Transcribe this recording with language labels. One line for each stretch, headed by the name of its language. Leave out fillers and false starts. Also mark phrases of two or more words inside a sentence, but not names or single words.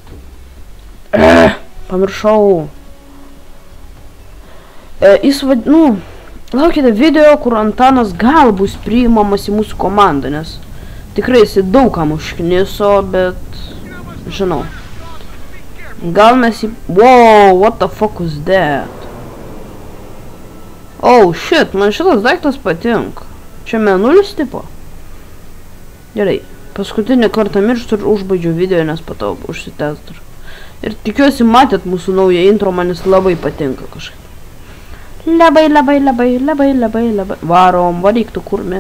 Lithuanian: Pamiršau. Laukite video, kur Antanas gal bus priimamas į mūsų komandą, nes tikrai jis daug kam užkniso, bet žinau. Gal mes į...
English: Wow, what the fuck was that? Oh, shit,
Lithuanian: man šitas daiktas patinka. Čia mėnulis tipo? Gerai, paskutinį kartą mirštu ir užbaidžiu video, nes patau užsitęs dar. Ir tikiuosi matėt mūsų naują intro, man jis labai patinka kažkaip. Labai. Varom, varyk tu kurmė.